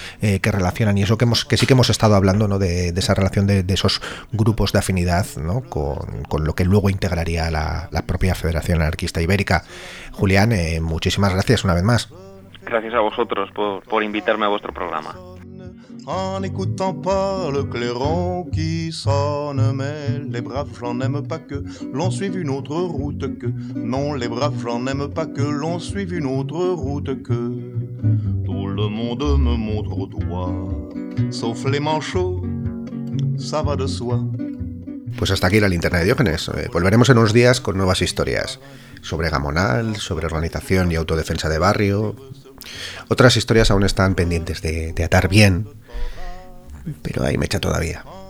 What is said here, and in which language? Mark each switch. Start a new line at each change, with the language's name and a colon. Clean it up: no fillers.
Spanish: Que relacionan y eso que hemos estado hablando, ¿no? De esa relación de esos grupos de afinidad, ¿no? con lo que luego integraría la propia Federación Anarquista Ibérica. Julián, muchísimas gracias una vez más. Gracias a vosotros por invitarme a vuestro programa.
French: En écoutant pas le clairon qui sonne, mais les braves gens n'aiment pas que l'on suive une autre route que. Non, les braves gens n'aiment pas que l'on suive une autre route que. Tout le monde me montre au doigt, sauf les manchots, ça va de soi.
Spanish: Pues hasta aquí la linterna de Diógenes. Volveremos en unos días con nuevas historias sobre Gamonal, sobre organización y autodefensa de barrio. Otras historias aún están pendientes de atar bien, pero ahí me echa todavía.